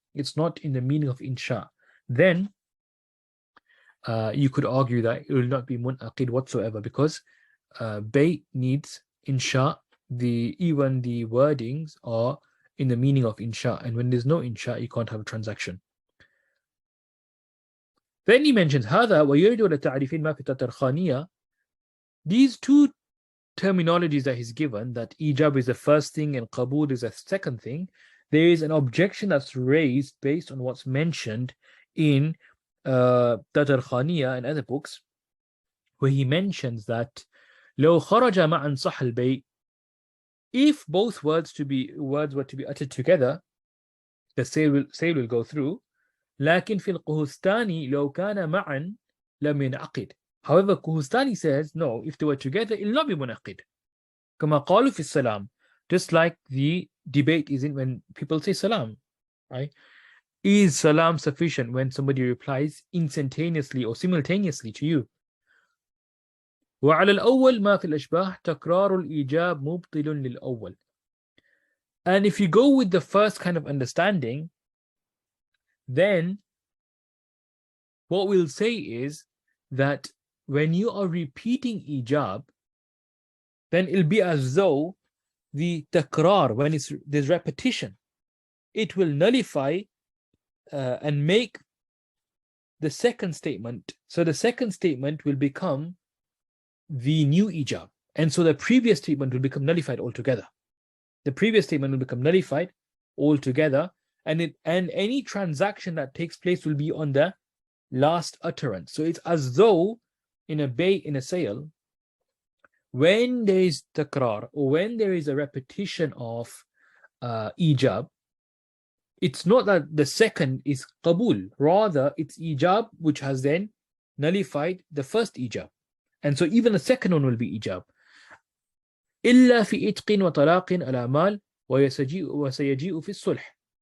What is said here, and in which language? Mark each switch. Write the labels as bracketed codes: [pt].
[en] It's not in the meaning of insha. Then you could argue that it will not be munaqid whatsoever, because bay needs insha. Even the wordings are in the meaning of insha, and when there's no insha, you can't have a transaction. [ar] Then he mentions هذا ويرد على تعريفين ما في التطرخانية. [en] These two terminologies that he's given, that ijab is the first thing and qabul is the second thing, there is an objection that's raised based on what's mentioned in Tatarkhaniya and other books, where he mentions that [ar] لو خرج معا صح البيع, [en] if both words were to be uttered together, the sale will go through. [ar] لكن في القهستاني لو كان معا لم ينعقد. [en] However, Kuhustani says, no, if they were together, it will not be munaqid. [ar] كما قالوا في السلام, [en] just like the debate is in when people say salam, right? Is salam sufficient when somebody replies instantaneously or simultaneously to you? [ar] وعلى الأول ما في الأشباه تكرار الإيجاب مبطل للأول. [en] And if you go with the first kind of understanding, then what we'll say is that when you are repeating ijab, then it'll be as though the takrar, when there's repetition, it will nullify and make the second statement. So the second statement will become the new ijab. And so the previous statement will become nullified altogether. The previous statement will become nullified altogether. And any transaction that takes place will be on the last utterance. So it's as though in a sale, when there is takrar, or when there is a repetition of ijab, it's not that the second is qabul, rather it's ijab which has then nullified the first ijab. And so even the second one will be ijab. [ar] إلا في إتق وطلاق الأعمال وسيجيء في الصلح.